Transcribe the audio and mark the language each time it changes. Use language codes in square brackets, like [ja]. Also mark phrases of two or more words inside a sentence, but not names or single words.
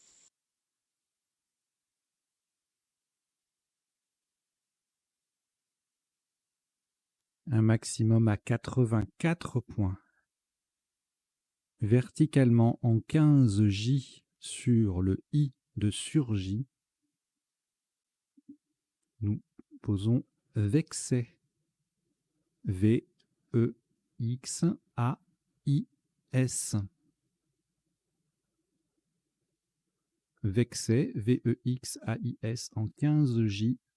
[fr] Un maximum à 84 points. Verticalement en 15 J sur le I de surgit, nous posons Vexay. V-E-X-A-I-S. Vexay, V-E-X-A-I-S en 15 J.